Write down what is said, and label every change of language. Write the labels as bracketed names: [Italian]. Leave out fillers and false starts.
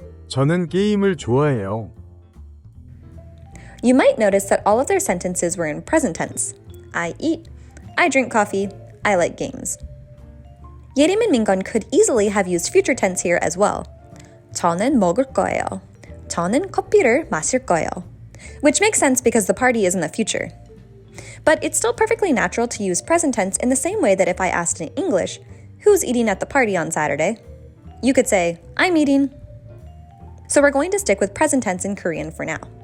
[Korean] 저는 게임을 좋아해요. [English] You might notice that all of their sentences were in present tense. I eat, I drink coffee, I like games. Yerim and Mingon could easily have used future tense here as well. [Korean] 저는 먹을 거예요. 저는 커피를 마실 거예요. [English] Which makes sense because the party is in the future. But it's still perfectly natural to use present tense in the same way that if I asked in English, who's eating at the party on Saturday? You could say, I'm eating. So we're going to stick with present tense in Korean for now.